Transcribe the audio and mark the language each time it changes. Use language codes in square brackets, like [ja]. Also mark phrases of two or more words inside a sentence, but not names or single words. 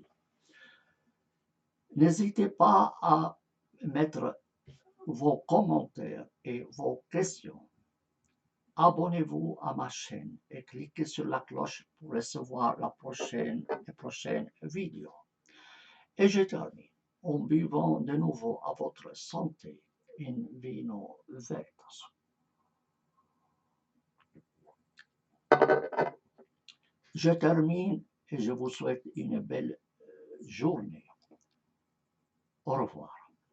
[fr] N'hésitez pas à mettre vos commentaires et vos questions Abonnez-vous à ma chaîne et cliquez sur la cloche pour recevoir les prochaines vidéos. Et je termine en buvant de nouveau à votre santé [la] in vino veritas. [fr] Je termine et je vous souhaite une belle journée. Au revoir.